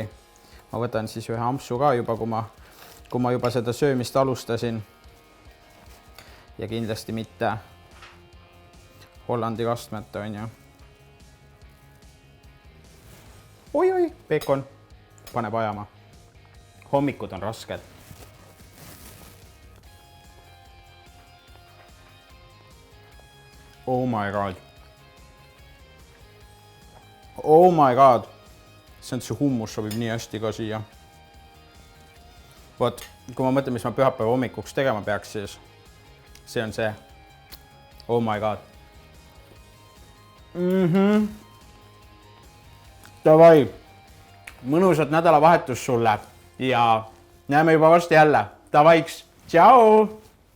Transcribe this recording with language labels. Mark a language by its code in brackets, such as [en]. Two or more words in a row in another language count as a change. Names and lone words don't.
[et] Ma võtan siis ühe ampsu ka juba, kui ma juba seda söömist alustasin. Ja kindlasti mitte Hollandi kastmet on ju. Oi, peekon paneb ajama. Hommikud on rasked. [en] Oh my god. Oh my god. [et] See hummus sobib nii hästi ka siia. Võt, kui ma mõtlen, mis ma pühapäeva hommikuks tegema peaks, siis see on see. [en] Oh my god. [et] Davai. Mõnusat nädalavahetust sulle ja näeme juba varsti jälle. Davaiks. Tšau!